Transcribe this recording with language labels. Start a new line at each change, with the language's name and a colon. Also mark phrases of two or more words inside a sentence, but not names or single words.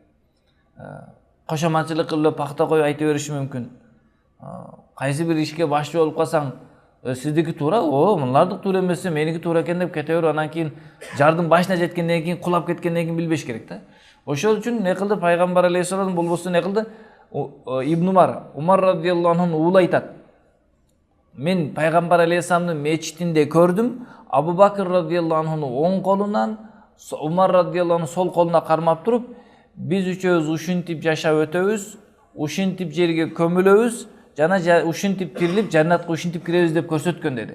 Kyrgyz: Кошоматчылык кылып пакта коюп айта бериши мүмкүн. Кайсы бир ишке башчы болуп калсаң, сиздики туура, мунулардык туура эмес, меники туура экен деп кете берип, анан кийин жардын башына жеткенден кийин, кулап кеткенден кийин билбеш керек да. Ошол үчүн не кылды? Пайгамбар алейхиссалам болбосо не кылды? Ибн Умар
Arabic: رضي الله عنه
Kyrgyz: уулу айтат: "Мен пайгамбар алейхиссаламдын мечитинде көрдүм, Абу Бакр
Arabic: رضي الله عنه
Kyrgyz: оң колунан, Умар
Arabic: رضي الله عنه
Kyrgyz: сол колуна кармап туруп, биз үчөөбүз ушинтип жашап өтөбүз, ушинтип жерге көмүлөбүз, жана ушинтип тирилип жаннатка ушинтип киребиз" деп көрсөткөн деди.